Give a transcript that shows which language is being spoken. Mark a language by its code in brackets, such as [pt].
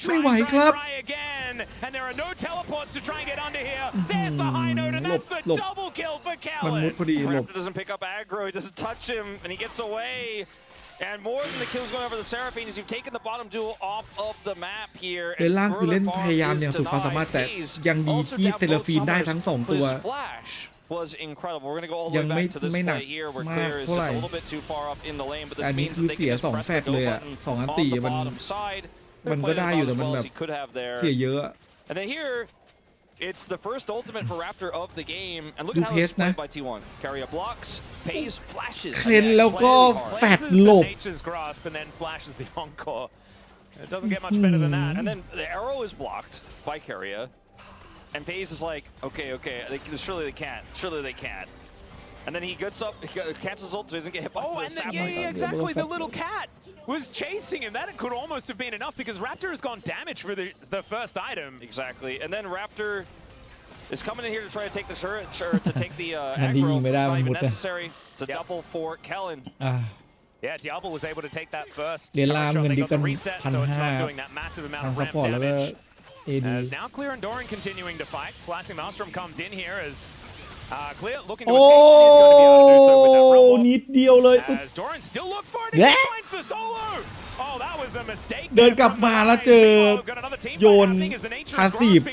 [th] ไม่ไหวครับ [en] try again. And there are no teleports to try and get under here. There's the high note, and that's the [th] หลบ [en] double kill for [th] มันมุด [en] Kellen. [th] พอดีหลบ [en] Raptor doesn't pick up aggro, he doesn't touch him, and he gets away. And more than the kills going over the Seraphines, you've taken the bottom duel off of the map here. [th] เลนล่างคือเล่นพยายามอย่างสุดความสามารถแต่ยังดีที่เซเลฟีนได้ทั้ง2ตัว [en] was incredible. We're going to go all the way back to this play here where Clear is just a little bit too far up in the lane, but this means that they can just press the go button on the bottom side. [th] มันก็ได้อยู่แต่มันแบบเสียเยอะ [en] And then here, it's the first ultimate for Raptor of the game, and look at how it's played by T1. Carrier blocks, pays, flashes. [th] เคลนแล้วก็แฟดหลบ [en] Nature's grasp and then flashes the encore. It doesn't get much better than that. And then the arrow is blocked by Carrier, and FaZe is like, okay, surely they can't, And then he gets up, he cancels ult, so he doesn't get hit by the sap. Yeah, exactly. The little cat was chasing him. That could almost have been enough because Raptor has gone damage for the first item. Exactly. And then Raptor is coming in here to try to take the turret, or to take the aggro. It's not even necessary. It's a double for Kellen. Yeah, Diablo was able to take that first. [th] เรียนล่ามเงินดิบกัน [en] so it's not doing that massive amount of ramp damage. As now Clear and Doran continuing to fight. Slashing Maelstrom comes in here as Clear looking to escape. He's going to be able to do so with that rumble. [th] นิดเดียวเลย [en] As Doran still looks for it. He finds the solo. Oh, that was a mistake. [th] เดินกลับมาแล้วเจอโยนพาสซีฟ